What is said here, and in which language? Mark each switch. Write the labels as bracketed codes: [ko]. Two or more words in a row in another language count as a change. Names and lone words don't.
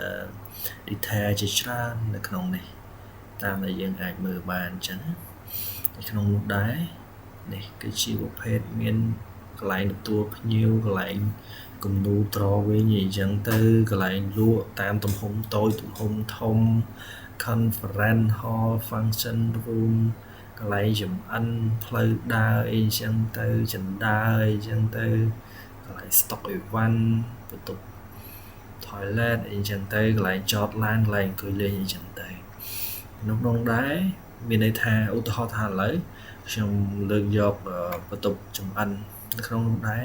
[km] detail ជាច្រើននៅក្នុងនេះតាមដែលយើងអាចមើលបានអញ្ចឹងនៅក្នុងនោះដែរនេះគឺជាប្រភេទមានកន្លែងទទួលភ្ញៀវកន្លែងគំនូរត្រវិញអញ្ចឹងទៅកន្លែងលក់តាមទំហំតូចទំហំធំ [en] conference hall function room [km] កន្លែងចំអិនផ្លូវដើរអីចឹងទៅចណ្ដើអីចឹងទៅកន្លែង [en] stock event [km] បន្ទប់ toilet អីចឹងទៅកន្លែងចតឡានកន្លែងអង្គុយលេងអីចឹងទៅក្នុងដែរមានន័យថាឧទាហរណ៍ថាឥឡូវខ្ញុំលើកយកបន្ទប់ចំអិននៅក្នុងនោះដែរ